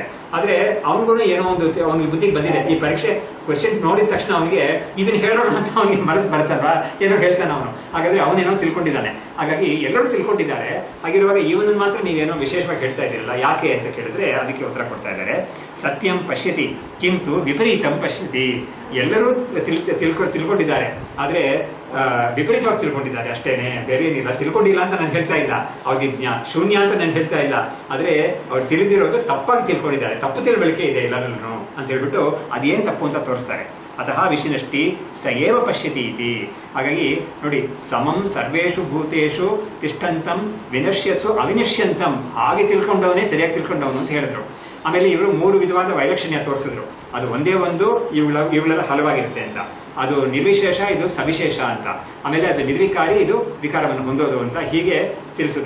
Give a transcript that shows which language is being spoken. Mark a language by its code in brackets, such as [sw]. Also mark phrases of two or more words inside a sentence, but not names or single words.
[kn] ಆದ್ರೆ ಅವನಿಗೂ ಏನೋ ಒಂದು ಅವನಿಗೆ ಬುದ್ಧಿಗೆ ಬಂದಿದೆ, ಈ ಪರೀಕ್ಷೆ ಕ್ವಶನ್ ನೋಡಿದ ತಕ್ಷಣ ಅವನಿಗೆ ಇದನ್ನ ಹೇಳೋಣ ಅಂತ ಅವನಿಗೆ ಮನಸ್ಸು ಬರ್ತಲ್ವಾ, ಏನೋ ಹೇಳ್ತಾನೆ ಅವನು. ಹಾಗಾದ್ರೆ ಅವನೇನೋ ತಿಳ್ಕೊಂಡಿದ್ದಾನೆ. ಹಾಗಾಗಿ ಎಲ್ಲರೂ ತಿಳ್ಕೊಂಡಿದ್ದಾರೆ. ಹಾಗಿರುವಾಗ ಇವನನ್ನು ಮಾತ್ರ ನೀವೇನೋ ವಿಶೇಷವಾಗಿ ಹೇಳ್ತಾ ಇದ್ದೀರಲ್ಲ, ಯಾಕೆ ಅಂತ ಕೇಳಿದ್ರೆ ಅದಕ್ಕೆ ಉತ್ತರ ಕೊಡ್ತಾ ಇದ್ದಾರೆ. [sa] ಸತ್ಯಂ ಪಶ್ಯತಿ ಕಿಂತು ವಿಪರೀತಂ ಪಶ್ಯತಿ. [kn] ಎಲ್ಲರೂ ತಿಳ್ಕೊಂಡಿದ್ದಾರೆ, ಆದ್ರೆ ವಿಪರೀತವಾಗಿ ತಿಳ್ಕೊಂಡಿದ್ದಾರೆ ಅಷ್ಟೇನೆ, ಬೇರೆ ಏನಿಲ್ಲ. ತಿಳ್ಕೊಂಡಿಲ್ಲ ಅಂತ ನಾನು ಹೇಳ್ತಾ ಇಲ್ಲ, ಅವ್ರಿಗೆ ಶೂನ್ಯ ಅಂತ ನಾನು ಹೇಳ್ತಾ ಇಲ್ಲ. ಆದ್ರೆ ಅವ್ರು ತಿಳಿದಿರೋದು ತಪ್ಪಾಗಿ ತಿಳ್ಕೊಂಡಿದ್ದಾರೆ, ತಪ್ಪು ತಿಳುವಳಿಕೆ ಇದೆ ಎಲ್ಲರಲ್ಲೂ ಅಂತ ಹೇಳ್ಬಿಟ್ಟು ಅದೇನ್ ತಪ್ಪು ಅಂತ ತೋರಿಸ್ತಾರೆ. [sa] ಅತಃ ವಿಷಿನಷ್ಟಿ ಸ ಏವ ಪಶ್ಯತಿ ಇತಿ. [kn] ಹಾಗಾಗಿ ನೋಡಿ, [sa] ಸಮಂ ಸರ್ವೇಷು ಭೂತೇಷು ತಿಷ್ಠಂತಂ ವಿನಶ್ಯತ್ಸು ಅವಿನಶ್ಯಂತಂ. [kn] ಹಾಗೆ ತಿಳ್ಕೊಂಡವನೇ ಸರಿಯಾಗಿ ತಿಳ್ಕೊಂಡವನು ಅಂತ ಹೇಳಿದ್ರು. ಆಮೇಲೆ ಇವರು 3 ವಿಧವಾದ ವೈಲಕ್ಷಣ್ಯ ತೋರಿಸಿದ್ರು. ಅದು ಒಂದೇ ಒಂದು, ಇವುಗಳೆಲ್ಲ ಹಲವಾಗಿರುತ್ತೆ ಅಂತ. ಅದು ನಿರ್ವಿಶೇಷ, ಇದು ಸವಿಶೇಷ ಅಂತ. ಆಮೇಲೆ ಅದು ನಿರ್ವಿಕಾರಿ, ಇದು ವಿಕಾರವನ್ನು ಹೊಂದೋದು ಅಂತ ಹೀಗೆ ತಿಳಿಸಿದ್ರು.